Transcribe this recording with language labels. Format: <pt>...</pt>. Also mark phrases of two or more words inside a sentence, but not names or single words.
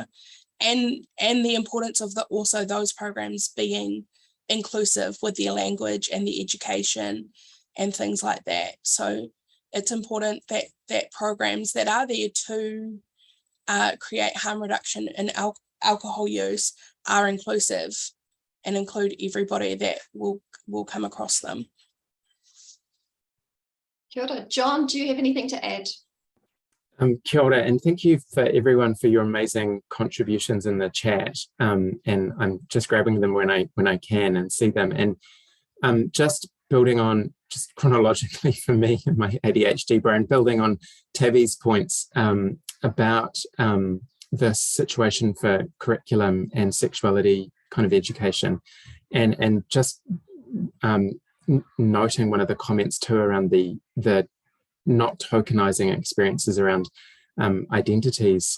<en>And the importance of also those programs being inclusive with their language and the education and things like that. So it's important that programs that are there to create harm reduction in alcohol use are inclusive and include everybody that will come across them.</en> <mi>Kia ora.</mi> <en>John, do you have anything to add?</en> <mi>Kia ora,</mi> <en>and thank you for everyone for your amazing contributions in the chat. And I'm just grabbing them when I can and see them. And just building on, just chronologically for me and my ADHD brain, building on Tabby's points about the situation for curriculum and sexuality kind of education, and just noting one of the comments too around the not tokenizing experiences around identities.</en>